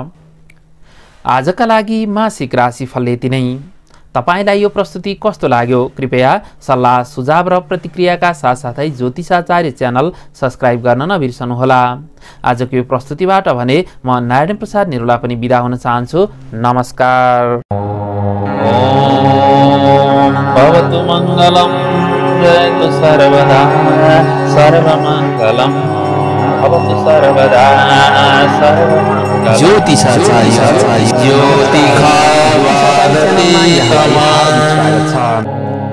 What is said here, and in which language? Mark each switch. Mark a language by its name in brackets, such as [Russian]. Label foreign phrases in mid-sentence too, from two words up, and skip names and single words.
[Nepali] आजका लागि मासिक राशिफल यति नै। तपाईलाई यो प्रस्तुति कस्तो लाग्यो कृपया सल्लाह सुझाव र प्रतिक्रियाका साथसाथै ज्योतिषाचार्य च्यानल सब्स्क्राइब गर्न नबिर्सनुहोला। आजको यो प्रस्तुतिबाट भने म नारायण प्रसाद निरुला पनि बिदा हुन चाहन्छु। नमस्कार। [Sanskrit] भवतु मङ्गलम् जयतु सर्वदा सर्वमङ्गलम् भवतु सर्वदा सर्वमङ्गलम्। [Nepali] ज्योतिषाचार्य ज्योतिषा